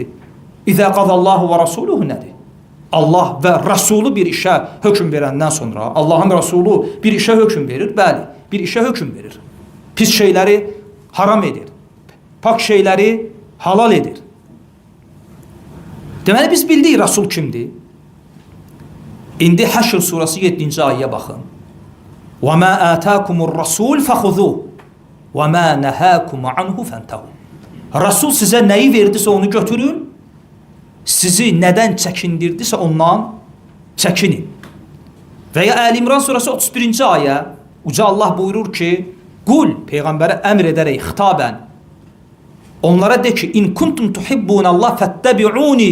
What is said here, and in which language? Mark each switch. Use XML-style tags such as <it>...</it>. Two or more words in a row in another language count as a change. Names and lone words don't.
<ar>إذا قضى الله ورسوله</ar> <az>nədir? Allah və Rasulü bir işə hökm verəndən sonra, Allahın Rasulü bir işə hökm verir, bəli, bir işə hökm verir. Pis şeyləri haram edir, pak şeyləri halal edir. Deməli, biz bildik Rasul kimdir? İndi Həşr surası 7-ci ayəyə baxın.</az> <ar>وَمَا آتَاكُمُ الرَّسُولِ فَخُذُوهُ وَمَا نَهَاكُمْ عَنْهُ فَانْتَهُوا.</ar> <az>Rasul sizə nəyi verdisə onu götürün, sizi nədən çəkindirdisə ondan çəkinin. Və ya Əl-İmran surası 31-ci ayə, Uca Allah buyurur ki, qul, Peyğəmbərə əmr edərək xitabən, onlara de ki,</az> <ar>إن كنتم تحبون الله فاتبعوني.</ar>